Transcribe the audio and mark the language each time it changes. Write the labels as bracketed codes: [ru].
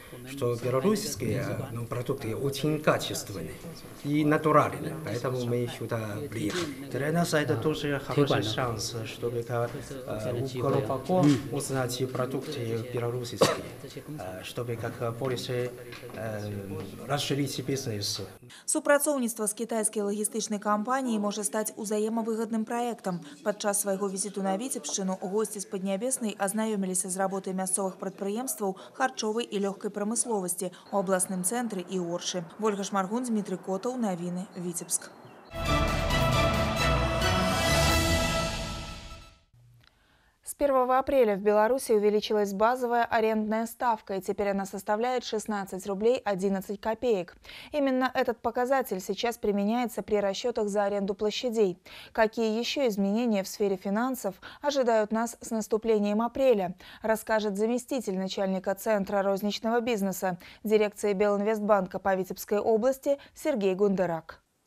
[ru] что белорусские продукты очень качественные и натуральные, поэтому мы сюда приехали. Для нас это тоже хороший шанс, чтобы у глубоко узнать продукты белорусские, чтобы как больше расширить бизнес. [be] Супрацоўніцтва з кітайскай лагістычнай кампаніяй можа стаць узаемавыгадным праектам. Падчас свайго візіту на Віцебшчыну госці з Паднябеснай азнаёміліся з работай мясцовых прадпрыемстваў харчовай і лёгкай прамысловасці у абласным цэнтры і Оршы. Вольга Шмаргун, Дмітрый Котаў, навіны, Віцебск. [ru] С 1 апреля в Беларуси увеличилась базовая арендная ставка, и теперь она составляет 16 рублей 11 копеек. Именно этот показатель сейчас применяется при расчетах за аренду площадей. Какие еще изменения в сфере финансов ожидают нас с наступлением апреля, расскажет заместитель начальника Центра розничного бизнеса дирекции Белинвестбанка по Витебской области Сергей Гундерак.